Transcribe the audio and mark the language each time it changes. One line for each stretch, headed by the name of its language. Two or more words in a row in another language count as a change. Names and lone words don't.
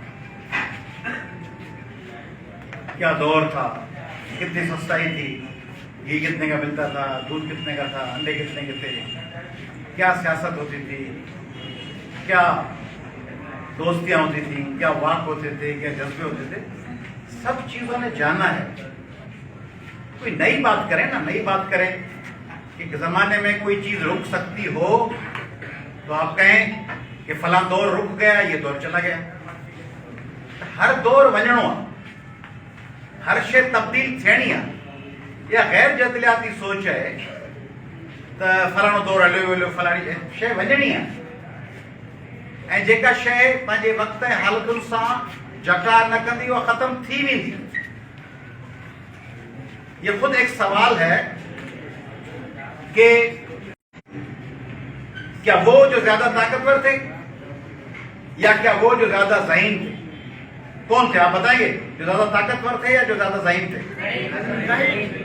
Urdu: کیا دور تھا، کتنی سستائی تھی، گھی کتنے کا ملتا تھا، دودھ کتنے کا تھا، انڈے کتنے کے تھے، کیا سیاست ہوتی تھی، کیا دوستیاں ہوتی تھیں، کیا واک ہوتے تھے، کیا جذبے ہوتے تھے، سب چیزوں نے جانا ہے. کوئی نئی بات کریں نا، نئی بات کریں کہ زمانے میں کوئی چیز رک سکتی ہو تو آپ کہیں کہ فلاں دور رک گیا، یہ دور چلا گیا.
Sindhi: हर दौर वञणो आहे, हर शइ तब्दील थियणी आहे। या गैर जदलियाती सोच है तो फलाणो दौर हलियो हलियो, फलाणी शइ वञणी आहे ऐं जेका शइ पंहिंजे वक़्त ऐं हालतुनि सां जकार न कंदी उहा ख़त्म थी वेंदी।
Urdu: یہ خود ایک سوال ہے کہ کیا وہ جو زیادہ طاقتور تھے یا کیا وہ جو زیادہ ذہین تھے? کون تھے آپ بتائیے، جو زیادہ طاقتور تھے یا جو زیادہ ذہین تھے?